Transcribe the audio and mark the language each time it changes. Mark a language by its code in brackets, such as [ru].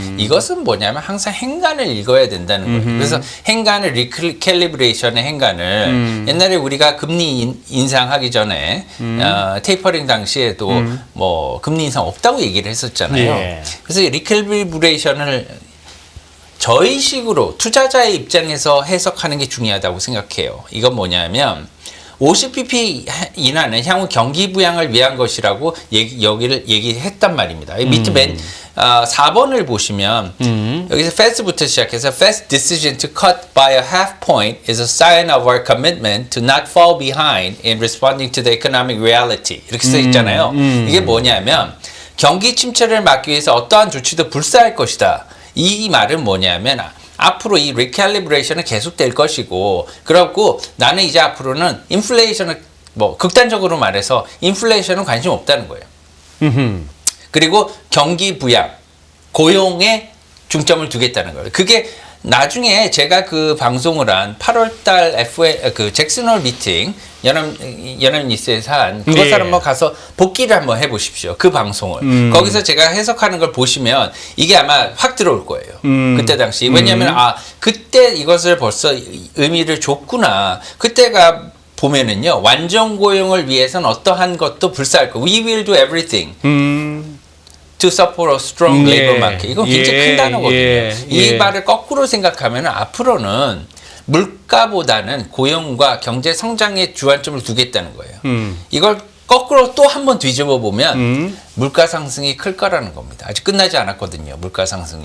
[ko] 이것은 뭐냐면 항상 행간을 읽어야 된다는 거예요. 그래서 행간을 리캘리브레이션의 행간을 옛날에 우리가 금리 인상하기 전에 테이퍼링 당시에도 뭐 금리 인상 없다고 얘기를 했었잖아요. 그래서 리캘리브레이션을 저희식으로 투자자의 입장에서 해석하는 게 중요하다고 생각해요. 이건 뭐냐면 50bp 인하는 향후 경기 부양을 위한 것이라고 여기를 얘기했단 말입니다. 밑에 맨 4번을 보시면 여기서 Fed부터 시작해서 [en] Fed's decision to cut by a half point is a sign of our commitment to not fall behind in responding to the economic reality. [ko] 이렇게 써 있잖아요. 이게 뭐냐면 경기 침체를 막기 위해서 어떠한 조치도 불사할 것이다. 이 말은 뭐냐면 앞으로 이 리캘리브레이션은 계속될 것이고 그렇고 나는 이제 앞으로는 인플레이션을 극단적으로 말해서 인플레이션은 관심 없다는 거예요. 그리고 경기 부양, 고용에 중점을 두겠다는 거예요. 그게 나중에 제가 방송을 한 8월달 잭슨홀 미팅 연합뉴스에서 한 그것을 한번 가서 복기를 한번 해보십시오. 그 방송을 거기서 제가 해석하는 걸 보시면 이게 아마 확 들어올 거예요. 그때 당시 왜냐하면 그때 이것을 벌써 의미를 줬구나. 그때가 보면은요 완전 고용을 위해서는 어떠한 것도 불사할 거. [en] We will do everything. to support a strong labor market. [ko] 이건 굉장히 큰 단어거든요. 이 말을 거꾸로 생각하면 앞으로는 물가보다는 고용과 경제 성장에 주안점을 두겠다는 거예요. 이걸 거꾸로 또 한 번 뒤집어 보면 물가 상승이 클 거라는 겁니다. 아직 끝나지 않았거든요. 물가 상승이.